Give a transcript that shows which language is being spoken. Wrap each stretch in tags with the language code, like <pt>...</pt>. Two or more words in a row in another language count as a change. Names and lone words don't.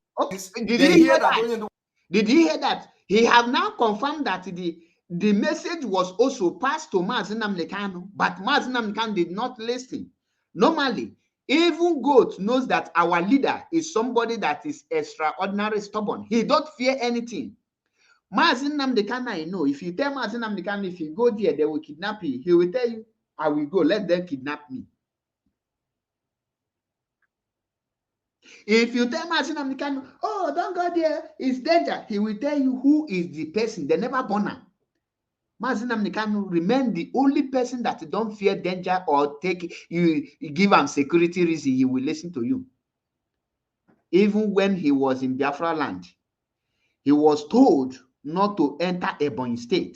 <en>did you hear that? Did you hear that? He have now confirmed that the message was also passed to Mazi Nnamdi Kanu, but Mazi Nnamdi Kanu did not listen. Normally, even God knows that our leader is somebody that is extraordinary stubborn. He don't fear anything. Mazi Nnamdi Kanu, I know, if you tell Mazi Nnamdi Kanu, if you go there, they will kidnap you. He will tell you, I will go, let them kidnap me. If you tell Mazi Nnamdi Kanu, oh, don't go there, it's danger, he will tell you who is the person. They never born him. Mazi Nnamdi Kanu remain the only person that don't fear danger or you give him security reason, he will listen to you. Even when he was in Biafra land, he was told not to enter Ebonyi State.</en>